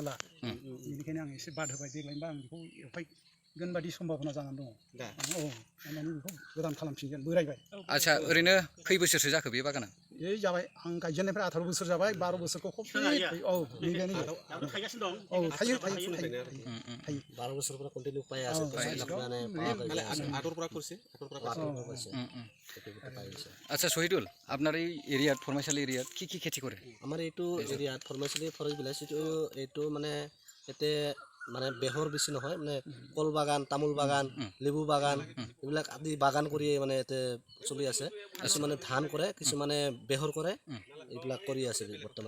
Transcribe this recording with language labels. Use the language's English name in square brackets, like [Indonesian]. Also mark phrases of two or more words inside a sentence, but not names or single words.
[Bodo] बेनिखायनो आं एसे बाद होबाय देग्लायनोबा आं बेखौ बादि सम्भाबना जानानै दङ दा औ माने बेखौ गोदान खालामफिनगोन बोरायबाय आदसा ओरैनो खै बोसोरसो जाखो बे बागाना बे जाबाय आं गायजेननायनिफ्राय 18 बोसोर जाबाय 12 बोसोरखौ कमप्लिट औ नैबेनो थायगासिनो दं औ थायो [Assamese] 12 বছৰৰ পৰা কন্টিনিউ পাই আছে মানে আঁতৰপৰা কৰিছে [Bangla] আচ্ছা শহীদুল আপনার এই এরিয়াত ফরমাইশালী এরিয়াত কি খেতি করে [Assamese] আমাৰ এইটো এৰিয়াত [English] formally forest village [Assamese] এইটো মানে ইয়াতে মানে বেহৰ বেছি নহয় মানে কল বাগান তামোল বাগান লেবু বাগান এইবিলাক আদি বাগান কৰি মানে ইয়াতে চলি আছে কিছুমানে ধান কৰে কিছুমানে বেহৰ কৰে এইবিলাক কৰি আছে বৰ্তমান